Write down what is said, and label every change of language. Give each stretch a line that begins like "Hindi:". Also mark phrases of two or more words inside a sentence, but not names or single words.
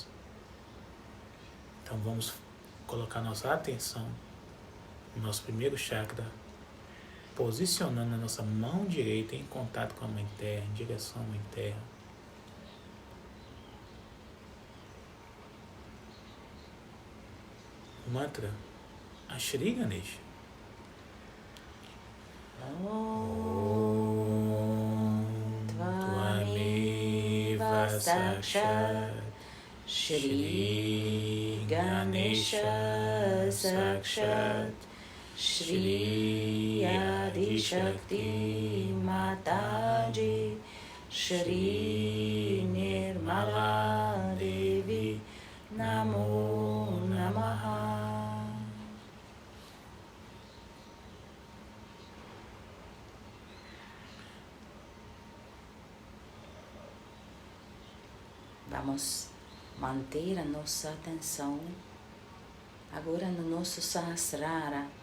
Portuguese: Então vamos colocar nossa atenção no nosso primeiro chakra, posicionando a nossa mão direita em contato com a Mãe Terra, em direção à Mãe Terra. O mantra Ashri Ganesha.
Sanskrit: ॐ त्वमेव साक्षात् श्री गणेश साक्षात् श्री आदि शक्ति माताजी श्री निर्मला देवी नमो नमः.
Portuguese: Vamos manter a nossa atenção agora no nosso Sahasrara.